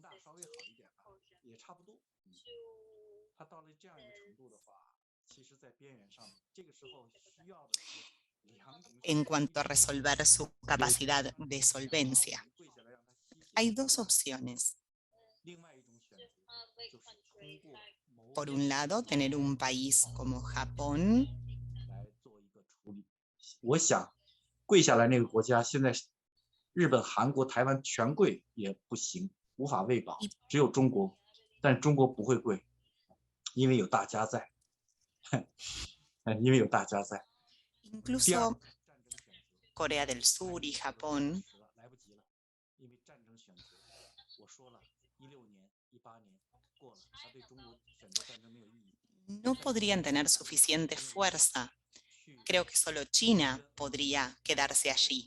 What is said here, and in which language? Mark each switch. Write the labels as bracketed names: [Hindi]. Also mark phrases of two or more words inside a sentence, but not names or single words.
[Spanish] En cuanto a resolver su capacidad de solvencia, hay dos opciones. Por un lado, tener un país como Japón. [Chinese] 我想跪下来那个国家，现在日本、韩国、台湾全跪也不行，无法喂饱，只有中国，但中国不会跪，因为有大家在，因为有大家在。 [Spanish] Incluso Corea del Sur y Japón no podrían tener suficiente fuerza. Creo que solo China podría quedarse allí.